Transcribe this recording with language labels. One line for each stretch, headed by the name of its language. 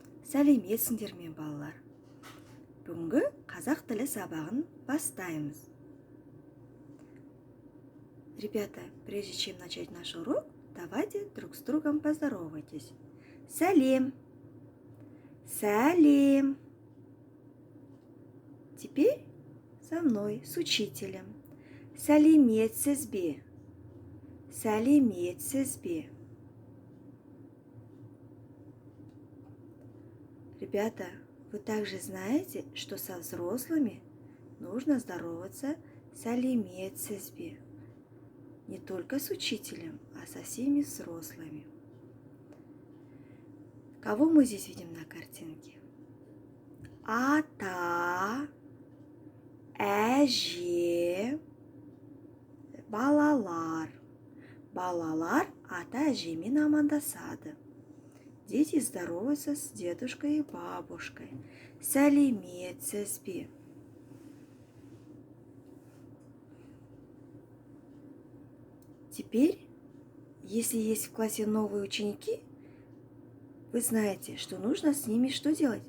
Kazakh: Сәлеметсіңдер ме, балалар? Бүгінгі қазақ тілі сабағын бастаймыз.
Russian: Ребята, прежде чем начать наш урок, давайте друг с другом поздоровайтесь. Сәлем!
Kazakh: Сәлем!
Russian: Теперь со мной, с учителем. Сәлеметсіз бе?
Kazakh: Сәлеметсіз бе?
Russian: Ребята, вы также знаете, что со взрослыми нужно здороваться сәлеметсіз бе? Не только с учителем, а со всеми взрослыми. Кого мы здесь видим на картинке?
Kazakh: Ата, әже, балалар. Балалар ата әжемен амандасады.
Russian: Дети здороваются с дедушкой и бабушкой. Сәлеметсіз бе? Теперь, если есть в классе новые ученики, вы знаете, что нужно с ними что делать?